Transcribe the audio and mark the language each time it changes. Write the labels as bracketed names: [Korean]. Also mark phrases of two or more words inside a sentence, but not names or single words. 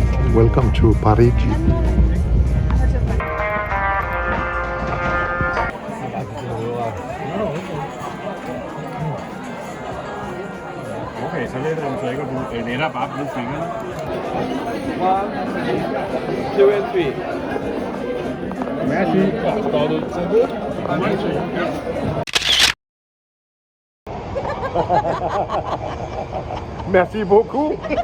[English] Welcome to Parigi. [Norwegian] Okay, så letter den så ikke, og du letter bare på fingrene. [English] 1, 2 and 3. [French] Merci. Startet. Merci. Merci beaucoup.